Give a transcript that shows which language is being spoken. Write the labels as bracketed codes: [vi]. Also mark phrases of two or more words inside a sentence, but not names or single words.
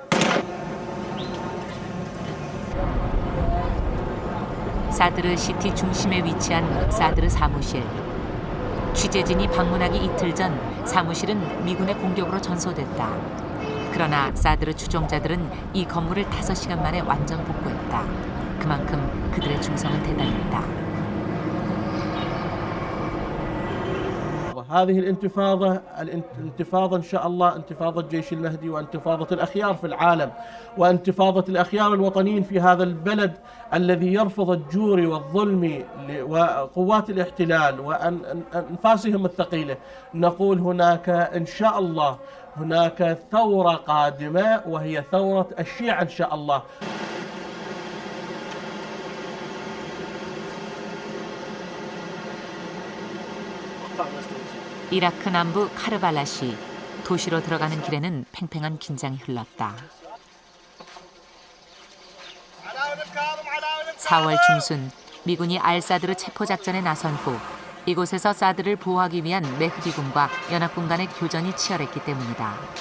[ko] 사드르 시티 중심에 위치한 사드르 사무실. 취재진이 방문하기 이틀 전 사무실은 미군의 공격으로 전소됐다. 그러나 사드르 추종자들은 이 건물을 5시간 만에 완전 복구했다. 그만큼 그들의 중성은 대단했다. [ar] هذه الانتفاضة إن شاء الله انتفاضة الجيش المهدي وانتفاضة الأخيار في العالم وانتفاضة الأخيار الوطنيين في هذا البلد الذي يرفض الجور والظلم وقوات الاحتلال وأنفاسهم الثقيلة. نقول هناك إن شاء الله هناك ثورة قادمة وهي ثورة الشيعة إن شاء الله. [ko] 이라크 남부 카르발라시. 도시로 들어가는 길에는 팽팽한 긴장이 흘렀다. 4월 중순 미군이 알 사드르 체포 작전에 나선 후 이곳에서 사드를 보호하기 위한 메흐디군과 연합군 간의 교전이 치열했기 때문이다.